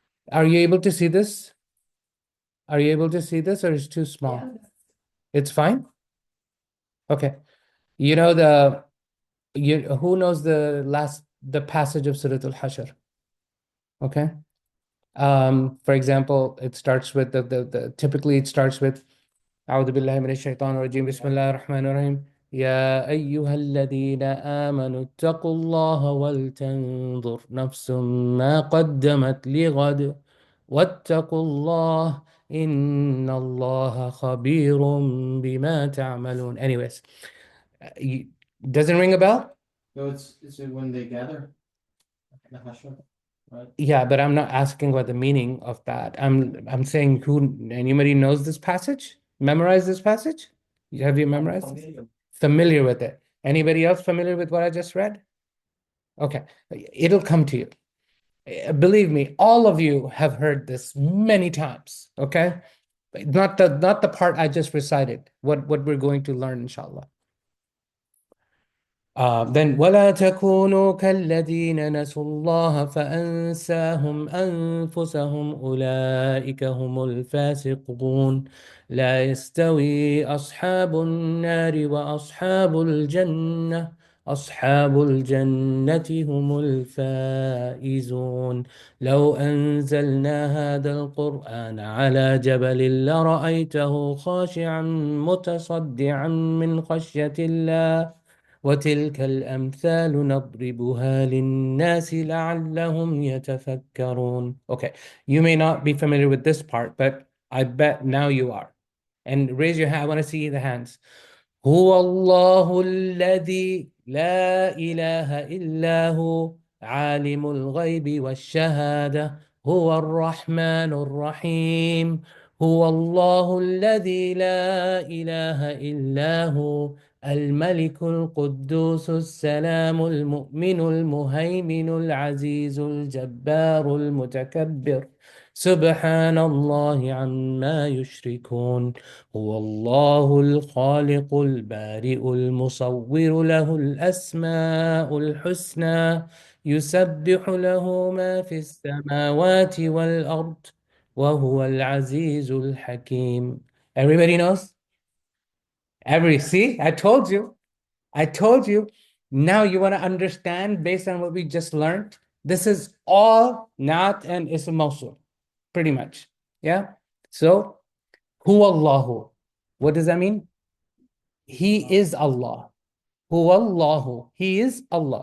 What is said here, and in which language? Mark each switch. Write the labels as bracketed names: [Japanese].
[English] Are you able to see this? Are you able to see this or is it too small? Yeah. It's fine? Okay. You know who knows the passage of Surah al-Hashr? Okay. For example, it starts with [Arabic] typically it starts with أعوذ بالله من الشيطان الرجيم بسم الله الرحمن الرحيم يا أيها الذين آمنوا اتقوا الله ولتنظر نفس ما قدمت لغد واتقوا الله إن الله خبير بما تعملون. [English] Anyways, doesn't ring a bell? So it's when they gather. The Hashr, right? Yeah, but I'm not asking what the meaning of that. I'm saying anybody knows this passage? Memorize this passage? Have you memorized this? Familiar with it. Anybody else familiar with what I just read? Okay, it'll come to you. Believe me, all of you have heard this many times. Okay, not the part I just recited. What we're going to learn, inshallah. [Arabic] Then ولا تكونوا كالذين نسوا الله فأنساهم أنفسهم أولئك هم الفاسقون لا يستوي أصحاب النار وأصحاب الجنة أصحاب الجنة هم الفائزون لو أنزلنا هذا القرآن على جبل لرأيته خاشعا متصدعا من خشية الله وتلك الأمثال نضربها للناس لعلهم يتفكرون. [English] Okay, you may not be familiar with this part, but I bet now you are. And raise your hand. I want to see the hands. [Arabic] هو الله الذي لا إله إلا هو عالم الغيب والشهادة هو الرحمن الرحيم هو الله الذي لا إله إلا هو الملك القدوس السلام المؤمن المهيمن العزيز الجبار المتكبر سبحان الله عما يشركون هو الله الخالق البارئ المصور له الأسماء الحسنى يسبح له ما في السماوات والأرض وهو العزيز الحكيم. [English] Everybody knows? See, I told you. I told you. Now you want to understand based on what we just learned. This is all not an ism mawsul, pretty much. Yeah. So, huwa Allahu. What does that mean? He is Allah. Huwa Allahu. He is Allah.